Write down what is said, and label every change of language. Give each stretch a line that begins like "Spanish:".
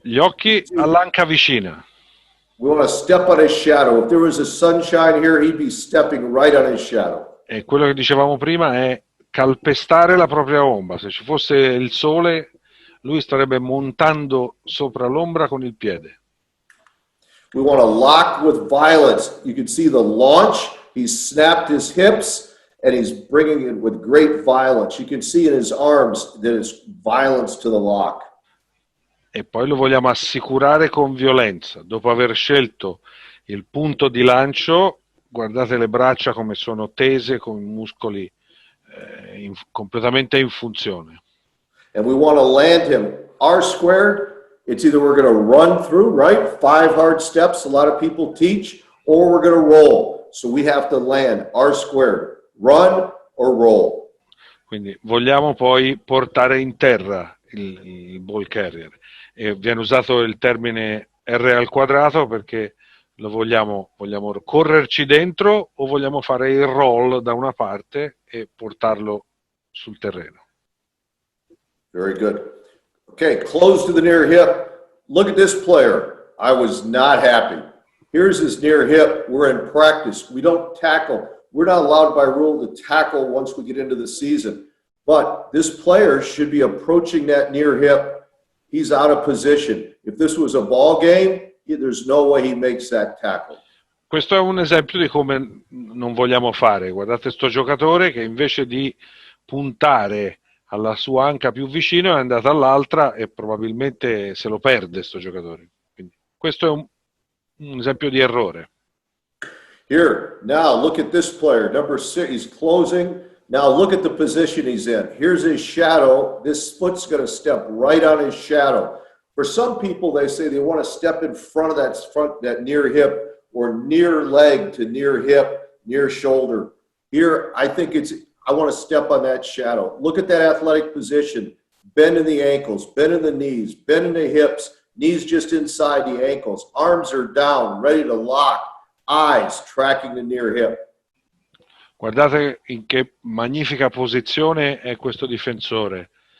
Italian: Gli occhi all'anca vicina.
English: We want to step on his shadow. If there was a sunshine here, he'd be stepping right on his shadow.
Italian: E quello che dicevamo prima è calpestare la propria ombra. Se ci fosse il sole, lui starebbe montando sopra l'ombra con il piede.
English: We want to lock with violence. You can see the launch. He's snapped his hips, and he's bringing it with great violence. You can see in his arms that it's violence to the lock.
Italian: E poi lo vogliamo assicurare con violenza. Dopo aver scelto il punto di lancio, guardate le braccia come sono tese, con i muscoli completamente in funzione.
English: And we want to land him R squared. It's either we're going to run through, right? 5 hard steps, a lot of people teach, or we're going to roll. So we have to land R squared, run or roll.
Italian: Quindi vogliamo poi portare in terra il ball carrier. E viene usato il termine R al quadrato perché lo vogliamo correrci dentro o vogliamo fare il roll da una parte e portarlo sul terreno.
English: Very good. Okay, close to the near hip. Look at this player. I was not happy. Here's his near hip. We're in practice. We don't tackle. We're not allowed by rule to tackle once we get into the season. But this player should be approaching that near hip. He's out of position. If this was a ball game, there's no way he makes that tackle.
Italian: Questo è un esempio di come non vogliamo fare. Guardate sto giocatore che invece di puntare alla sua anca più vicino è andato all'altra e probabilmente se lo perde sto giocatore. Quindi questo è un esempio di errore.
English: Here, now look at this player, number 6. He's closing. Now look at the position he's in. Here's his shadow. This foot's going to step right on his shadow. For some people, they say they want to step in front of that near hip or near leg to near hip, near shoulder. Here, I think I want to step on that shadow. Look at that athletic position. Bend in the ankles, bend in the knees, bend in the hips, knees just inside the ankles. Arms are down, ready to lock. Eyes tracking the near hip.
Italian: Guardate in che magnifica posizione è questo difensore.